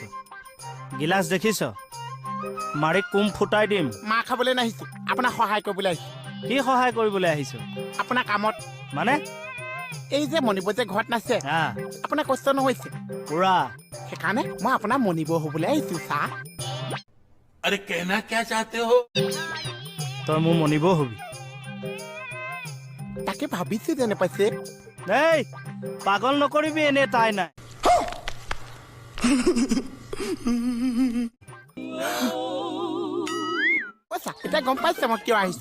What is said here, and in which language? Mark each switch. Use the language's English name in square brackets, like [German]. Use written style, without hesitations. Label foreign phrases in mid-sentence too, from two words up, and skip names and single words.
[Assamese] গিলাচ দেখিছ? মাৰি কুম ফুটাই দিম। মাৰ খাবলৈ নাহিছো, আপোনাক সহায় কৰিবলৈ আহিছো। কি সহায় কৰিবলৈ আহিছো? আপোনাৰ কামত। মানে? এই যে মণিব যে ঘৰত নাছে, আপোনাৰ কষ্ট নহৈছে পুৰা। সেইকাৰণে মই আপোনাৰ মণিব হবলৈ আহিছো চা। [Hindi] अरे कहना क्या चाहते हो? [Assamese] তই মোৰ মনিব হবি? তাকে ভাবিছো যেনে পাইছে। এই পাগল নকৰিবি, এনে তাই নাই। এতিয়া গম পাইছে মই কিয় আহিছো?